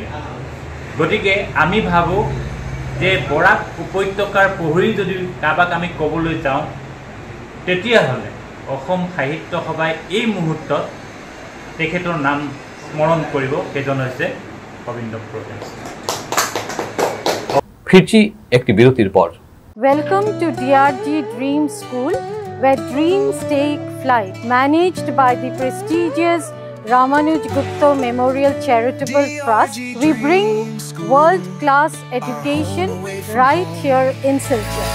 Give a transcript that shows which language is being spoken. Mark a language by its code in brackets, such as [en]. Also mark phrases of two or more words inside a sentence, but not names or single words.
[as] গতিকে আমি ভাবোঁ যে বৰাক উপত্যকাৰ পহৰি যদি কাৰোবাক আমি ক'বলৈ যাওঁ, তেতিয়াহ'লে অসম সাহিত্য সভাই এই মুহূৰ্তত তেখেতৰ নাম স্মৰণ কৰিব, সেইজন হৈছে গোবিন্দ পুৰকায়স্থ। [bn] ফিরছি একটি বিরতির পর। [en] Welcome to DRG Dream School, where dreams take flight. Managed by the prestigious Ramanuj Gupta Memorial Charitable Trust, we bring world-class education right here in Silchar.